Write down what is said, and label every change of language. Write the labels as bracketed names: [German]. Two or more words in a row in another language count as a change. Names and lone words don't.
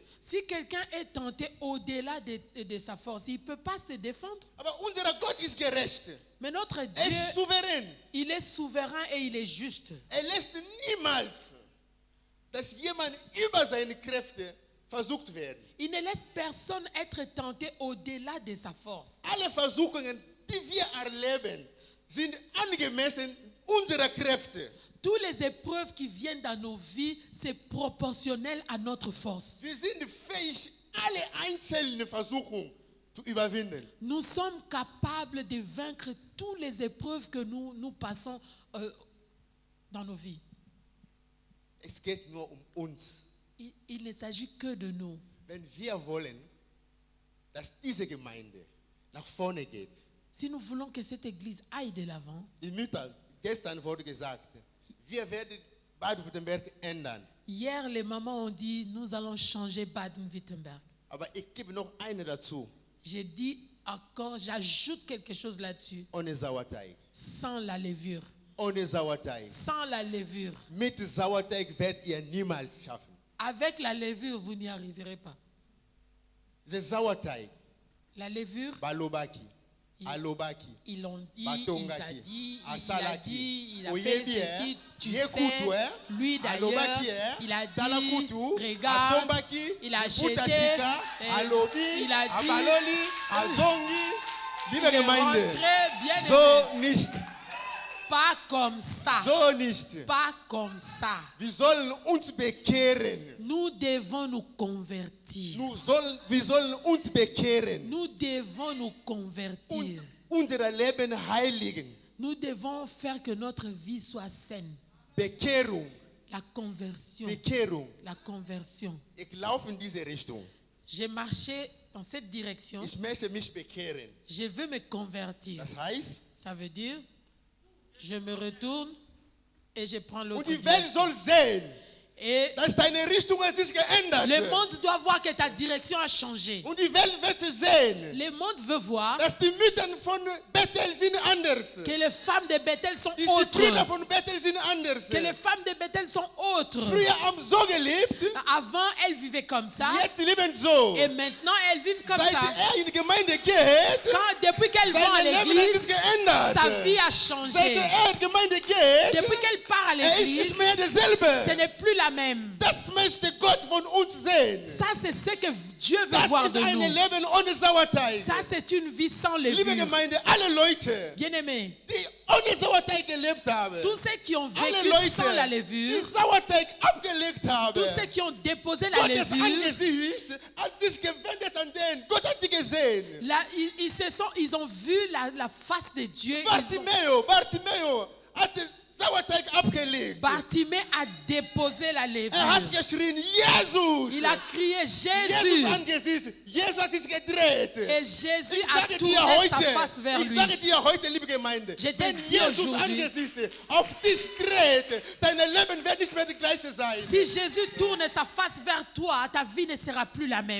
[French] Si quelqu'un est tenté au-delà de sa force, il ne peut pas se défendre. [German] Aber unser Gott ist gerecht. [French] Mais notre [German] Er [French] Dieu, [German] ist souverän. [French] il est souverain et il est juste. [German] Er lässt niemals, dass jemand über seine Kräfte versucht werden. [French] Il ne laisse personne être tenté au-delà de sa force. [German] Alle Versuchungen, die wir erleben, sind angemessen unserer Kräfte. [French] Toutes les épreuves qui viennent dans nos vies, c'est proportionnel à notre force. [German] Wir sind fähig, alle einzelnen Versuchungen zu überwinden. [French] Nous sommes capables de vaincre toutes les épreuves que nous passons dans nos vies. [German] Es geht nur uns. [French] Il ne s'agit que de nous. [German] Wenn wir wollen, dass diese Gemeinde nach vorne geht. [French] Si nous voulons que cette église aille de l'avant, [German] Gestern wurde gesagt, wir werden Baden-Württemberg ändern. [French] hier, les mamans ont dit, nous allons changer Baden-Württemberg. [German] Aber ich gebe noch eine dazu. [French] J'ai dit encore, j'ajoute quelque chose là-dessus. [German] Ohne Sauerteig. [French] Sans la levure. [German] Ohne Sauerteig. [French] Sans la levure. [German] Mit Sauerteig werdet ihr niemals schaffen. [French] Avec la levure, vous n'y arriverez pas. [German] Der Sauerteig. [French] La levure. [Lingala] Balobaki. Alobaki. [French] Ils l'ont dit, [Lingala] Batongaki. [French] il a dit, [Lingala] Asalaki. [French] il a fait ceci, tu sais, lui d'ailleurs, il a dit, regarde, il a acheté, il a dit, [Lingala] Azongi. Liebe [French] il est [German] Gemeinde, [French] rentré bien [German] so nicht. [French] Pas comme ça. [German] So nicht. [French] Pas comme ça. [German] Wir sollen uns bekehren. [French] Nous devons nous convertir. [German] Wir sollen uns bekehren. [French] Nous devons nous convertir. [German] Unser Leben heiligen. [French] Nous devons faire que notre vie soit saine. [German] Bekehrung. [French] La conversion. [German] Bekehrung. [French] La conversion. [German] Ich laufe in diese Richtung. [French] J'ai marché dans cette direction. [German] Ich möchte mich bekehren. [French] Je veux me convertir. [German] Das heißt, [French] Ça veut dire, je me retourne et je prends [German] und [French] l'autre [German] die Welt [French] direction. [German] soll sehen, [French] Et [German] dass deine Richtung hat sich geändert. [French] le monde doit voir que ta direction a changé. [German] Und die Welt wird sehen, [French] Le monde veut voir [German] dass die Mütter von Bethel sind anders. [French] que les femmes de Bethel sont [German] Die Brüder [French] autres. [German] von Bethel sind anders. [French] Que les femmes de Bethel sont autres. [German] Früher haben so gelebt, [French] Avant, elles vivaient comme ça. [German] jetzt leben so. [French] Et maintenant, elles vivent comme [German] Seit [French] ça. [German] in die Gemeinde geht, [French] Depuis qu'elles vont à [German] sein Leben hat [French] l'église, [German] sich geändert. [French] sa vie a [German] Seit [French] changé. [German] in die Gemeinde geht, [French] Depuis qu'elle part à [German] ist [French] l'église, [German] nicht mehr [French] ce [German] derselbe. [French] n'est plus la même. [German] Das möchte Gott von uns sehen. [French] Ça, c'est ce que Dieu veut [German] Das [French] voir [German] ist [French] de [German] ein [French] nous. [German] Leben ohne Sauerteig. [French] Ça, c'est une vie sans [German] Liebe [French] levure. [German] Gemeinde, alle Leute, [French] Bien-aimés, [German] die ohne Sauerteig gelebt haben, [French] tous ceux qui ont [German] alle [French] vécu [German] Leute, [French] sans la [German] die [French] levure, [German] Sauerteig abgelegt haben, [French] tous ceux qui ont déposé la [German] Gottes [French] levure, [German] Angesicht hat sich gewendet an den. Gott hat die gesehen. [French] là, ils ont vu la face de Dieu. [German] Bartimeo hat den Sauerteig abgelegt. [French] Bartimée a déposé la [German] Hat [French] levure. [German] geschrien, Jesus! [French] Il a crié [German] Jesus [French] Jésus. [German] angesichts. Jesus hat sich gedreht. [French] Et Jésus [German] Ich [French] a [German] sage [French] tourné [German] dir [French] sa [German] heute, [French] face vers [German] ich [French] lui. [German] sage dir heute, liebe Gemeinde, [French] Je te [German] wenn [French] dis [German] Jesus [French] aujourd'hui, [German] angesichts auf dich dreht, dein Leben wird nicht mehr das gleiche sein. [French] Si Jésus tourne sa face vers toi, ta vie ne sera plus la même.